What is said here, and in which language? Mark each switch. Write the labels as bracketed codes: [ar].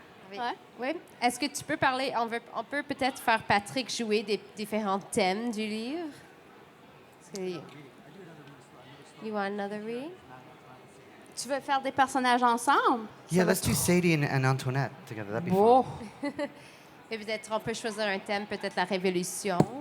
[fr] Ouais. Oui. Est-ce que tu peux parler, on peut peut-être faire Patrick jouer des différents thèmes du livre? [en] You want another read? [fr] Tu veux faire des personnages ensemble? [en] Yeah, let's do Sadie and Antoinette together. That'd be Oh. fun. [fr] Et peut-être on peut choisir un thème, peut-être la révolution.